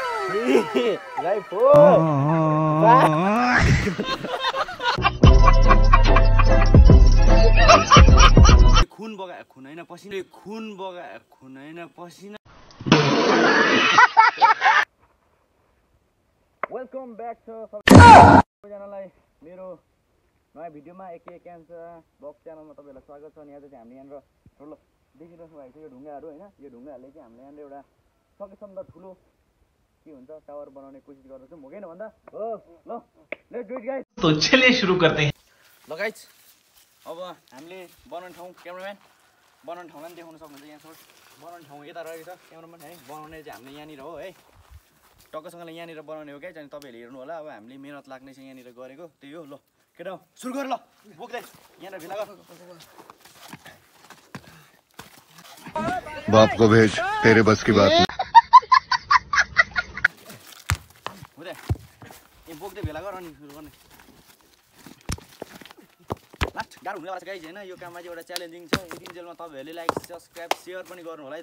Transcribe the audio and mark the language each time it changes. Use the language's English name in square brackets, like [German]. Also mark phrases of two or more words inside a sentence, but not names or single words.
[Nepali] 3 4 खुन बगाए खुन हैन पसिना खुन बगाए खुन हैन पसिना [English] welcome back [Nepali] छ सबैजनालाई मेरो नयाँ भिडियोमा एके क्यान्सर ब्लग च्यानलमा तपाईहरुलाई स्वागत छ। अनि आज चाहिँ हामीले यहाँनिर ठुलो देखिरहेको भएको यो ढुङ्गाहरू हैन, यो ढुङ्गाहरूले चाहिँ हामीले यहाँनिर एउटा सकेसम्म ठुलो के हुन्छ टावर बनाउने कोसिस गर्दैछौँ। हो किन भन्दा हो ल [English] let's do it guys. [Hindi] तो चलिए शुरू करते हैं। [Nepali] ल गाइस अब हामीले बनाउने ठाउँ क्यामेराम्यान बनाउने ठाउँलाई पनि देखाउन सक्नुहुन्छ। यहाँ बनाउने ठाउँ यता रहेको छ क्यामेराम्यान है। बनाउने चाहिँ हामीले यहाँनिर हो है, टक्कसँगले यहाँनिर बनाउने हो क्या। अनि तपाईँहरूले हेर्नु होला अब हामीले मेहनत लाग्ने चाहिँ यहाँनिर गरेको त्यही हो। ल केटा सुरु गर ल बोक्दै यहाँनिर भिला गर। [Hindi] बाप को भेज तेरे बस की बात नहीं। [Nepali] हुँदै ए बोक्दै भेला गर अनि सुरु गर्ने। लास्ट गाह्रो हुने वाला छ गाइज हैन। यो काममा चाहिँ एउटा च्यालेन्जिङ छ। यतिन्जेलमा तपाईँहरूले [English] like subscribe share [Nepali] पनि गर्नु होला है त।